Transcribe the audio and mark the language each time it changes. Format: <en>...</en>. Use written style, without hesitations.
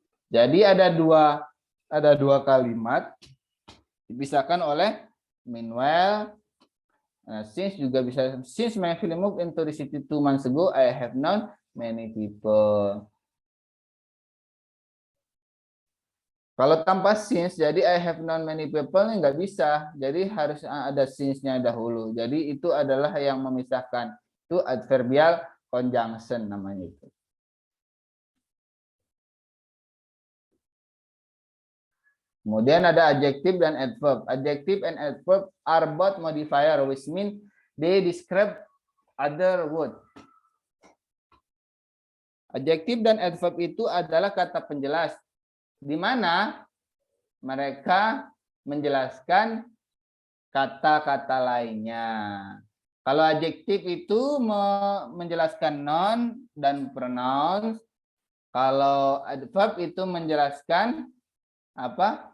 <id>Jadi ada dua kalimat dipisahkan oleh meanwhile. Since juga bisa,</id> <en>since my family moved into the city 2 months ago, I have known many people.</en> <id>Kalau tanpa since, jadi</id> <en>I have known many people</en> <id>nggak bisa. Jadi harus ada since-nya dahulu. Jadi itu adalah yang memisahkan. Itu adverbial conjunction namanya itu. Kemudian ada adjective dan adverb.</id> <en>Adjective and adverb are both modifier, which mean they describe other word.</en> <id>Adjective dan adverb itu adalah kata penjelas, di mana mereka menjelaskan kata-kata lainnya. Kalau adjektif itu menjelaskan noun dan pronouns. Kalau adverb itu menjelaskan apa?</id>